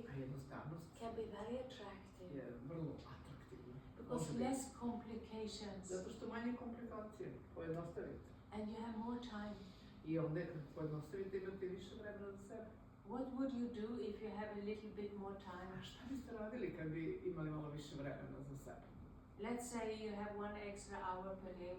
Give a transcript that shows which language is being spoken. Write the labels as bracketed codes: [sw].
[sr] A jednostavnost [en] can be very attractive [sr] je vrlo atraktivna. [en] because [sr] Može biti. [en] less complications [sr] Zato što manje komplikacije, pojednostavite. [en] and you have more time. [sr] I onda kad pojednostavite imate više vremena za sebe. [en] What would you do if you have a little bit more time? [sr] A šta biste radili kad bi imali malo više vremena za sebe? [en] Let's say you have 1 extra hour per day.